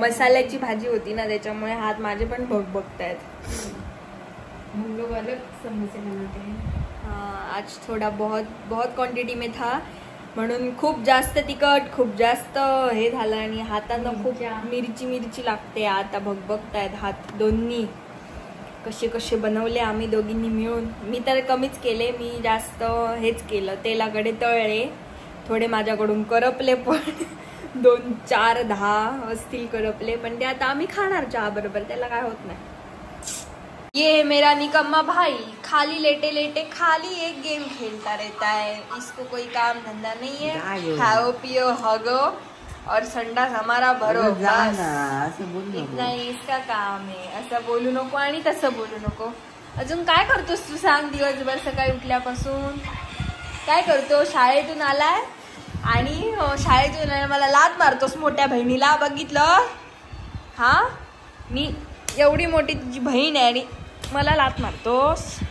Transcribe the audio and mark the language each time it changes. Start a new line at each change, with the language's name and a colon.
Marathi: मसाल्याची भाजी होती ना त्याच्यामुळे हात माझे पण बघतायत.
Hindi: हम लोग अलग समोसे बनाते हैं. हाँ, आज थोड़ा बहुत क्वांटिटी में था
Marathi: म्हणून खूप जास्त तिखट खूप जास्त हे झालं आणि हातानं खूप मिरची लागते. आता बघतायत हात दोन्ही. कसे बनवले आम्ही दोघींनी मिळून. मी तर कमीच केले. मी जास्त हेच केलं. तेलाकडे तळले थोडे. माझ्याकडून करपले पण 2, 4, 10 असतील करपले. पण ते आता आम्ही खाणार चहा बरोबर. त्याला काय होत नाही.
Hindi: ये है मेरा निकम्मा भाई. खाली लेटे लेटे खाली एक गेम खेलता रहता है. इसको कोई काम धंधा नहीं है. खाओ पियो हगो और संडास हमारा भरो. बस इतना ही इसका काम है.
Marathi: असं बोलू नको आणि तसं बोलू नको. अजून काय करतोस तू सांग? दिवसभर सकाळी उठल्यापासून काय करतो? शाळेतून आलाय आणि शाळेतून मला लात मारतोस मोठ्या बहिणीला. बघितलं? हा, मी एवढी मोठी तुझी बहीण आहे आणि मला लात मारतोस?